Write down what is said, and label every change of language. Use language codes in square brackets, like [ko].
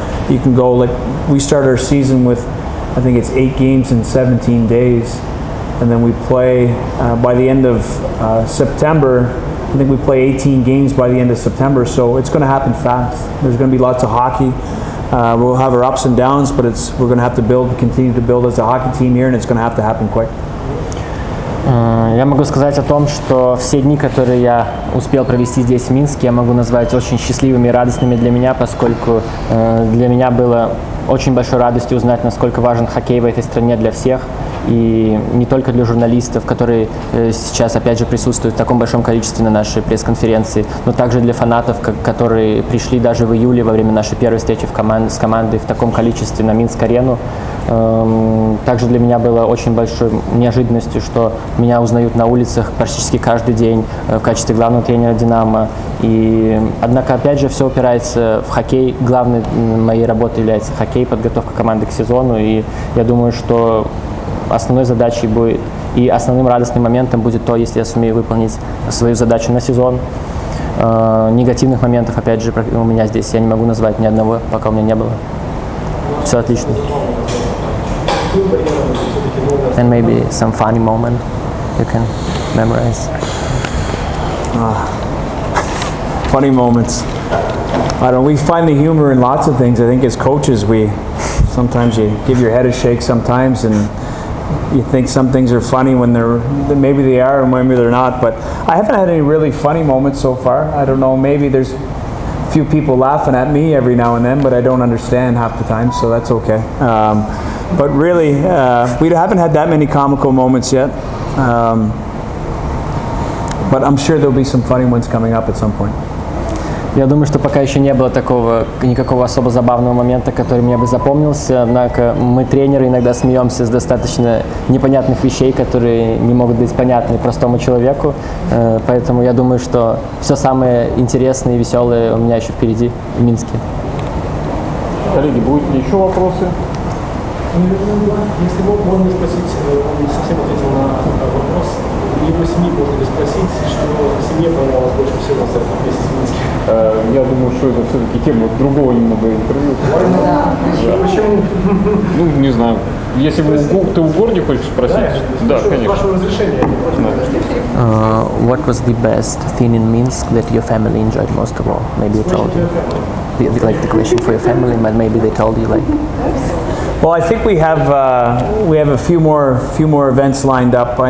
[en] You can go, like, we start our season with, I think it's 8 games in 17 days, and then we play by the end of September. I think we play 18 games by the end of September, so it's going to happen fast. There's going to be lots of hockey. We'll have our ups and downs, but we're going to have to continue to build as a hockey team here, and it's going to have to happen quick. [ru] Я могу сказать о том, что все дни, которые я успел провести здесь, в Минске, я могу назвать очень счастливыми и радостными для меня, поскольку для меня было очень большой радостью узнать, насколько важен хоккей в этой стране для всех. И не только для журналистов, которые сейчас, опять же, присутствуют в таком большом количестве на нашей пресс-конференции, но также для фанатов, которые пришли даже в июле во время нашей первой встречи с командой в таком количестве на Минск-арену. Также для меня было очень большой неожиданностью, что меня узнают на улицах практически каждый день в качестве главного тренера «Динамо». Однако, опять же, все упирается в хоккей. Главной моей работой является хоккей, подготовка команды к сезону. И я думаю, что основной задачей будет и основным радостным моментом будет то, если я сумею выполнить свою задачу на сезон. Негативных моментов, опять же, у меня здесь я не могу назвать ни одного, пока у меня не было. Все отлично. [en] And maybe some funny moment you can memorize. Funny moments. I don't know, we find the humor in lots of things. I think as coaches, sometimes you give your head a shake sometimes, and you think some things are funny when maybe they are and maybe they're not. But I haven't had any really funny moments so far. I don't know, maybe there's a few people laughing at me every now and then, but I don't understand half the time, so that's okay. But really, we haven't had that many comical moments yet. But I'm sure there'll be some funny ones coming up at some point. [ru] Я думаю, что пока еще не было никакого особо забавного момента, который мне бы запомнился. Однако мы, тренеры, иногда смеемся с достаточно непонятных вещей, которые не могут быть понятны простому человеку. Поэтому я думаю, что все самое интересное и веселое у меня еще впереди в Минске. Коллеги, будут ли еще вопросы? Если можно спросить, он не совсем ответил на вопрос, его семьи можно ли спросить, что семье понравилось больше всего за этот месяц в Минске? Я думаю, что это все-таки тема другого немного интервью. Да. Почему? Ну, не знаю. Если ты у Горди хочешь спросить? Да, конечно. С вашего разрешения. [en] What was the best thing in Minsk that your family enjoyed most of all? Maybe you told you. Like the question for your family, but maybe they told you like. Well, I think we have a few more events lined up.